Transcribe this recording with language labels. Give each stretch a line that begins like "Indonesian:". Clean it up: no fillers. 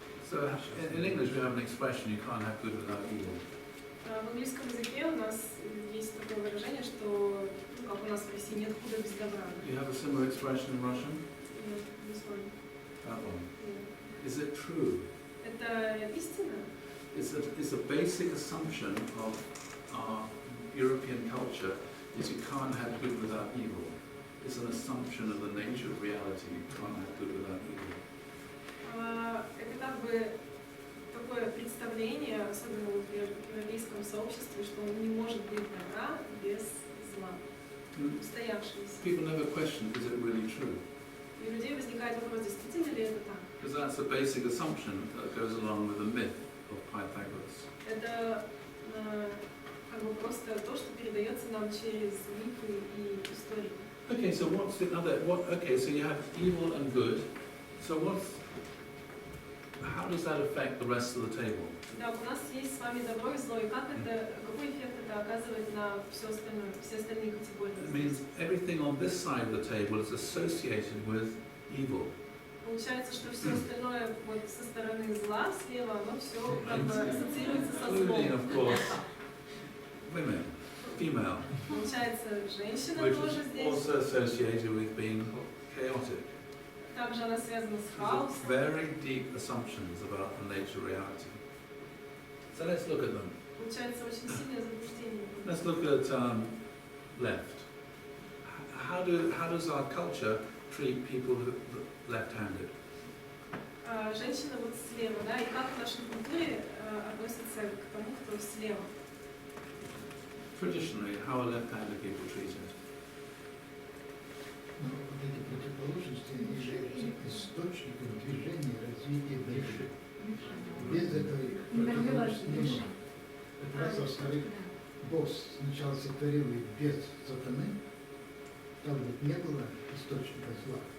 English: So in English we have an expression: you can't have good without evil.
Russian: В английском языке у нас есть такое выражение, что, ну, как у нас в России, нет худа без добра.
English: Do you have a similar expression in Russian?
Russian: Нет, не знаю.
English: That one.
Russian: Нет.
English: Is it true?
Russian: Это истина?
English: It's a basic assumption of our European culture is you can't have good without evil. It's an assumption of the nature of reality. You can't have good without evil.
Russian: Это как бы такое представление, особенно в европейском сообществе, что не может быть добра без зла. Устоявшееся.
English: People never question, is it really true?
Russian: И у людей возникает вопрос, действительно ли это так?
English: Because that's a basic assumption that goes along with the myth of Pythagoras.
Russian: Это как бы просто то, что передается нам через мифы и истории.
English: Okay, so what's the other? Okay, so you have evil and good. So how does that affect the rest of the table?
Russian: Да, у нас есть с вами добро и зло, и какой эффект это оказывает на все остальные категории?
English: It means everything on this side of the table is associated with evil.
Russian: Получается, что все остальное вот со стороны зла слева, оно все как бы ассоциируется со злом.
English: Including, of course, women, female,
Russian: Получается, женщина
English: which
Russian: тоже
English: is
Russian: здесь.
English: also associated with being chaotic.
Russian: Также она связана с
English: These
Russian: хаосом.
English: are very deep assumptions about the nature of reality. So let's look at them.
Russian: Получается, очень сильное заблуждение.
English: Let's look at left. How does our culture treat people who left-handed?
Russian: Женщина вот слева, да, и как в нашей культуре относится к тому, кто слева?
English: Traditionally, how are left-handed people treated?
Russian: Но вот эти противоположности, они являются источником движения, развития души. Без этой противоположности не может. Это раз, во-вторых, Бог сначала сотворил их без сатаны, там вот не было источника зла.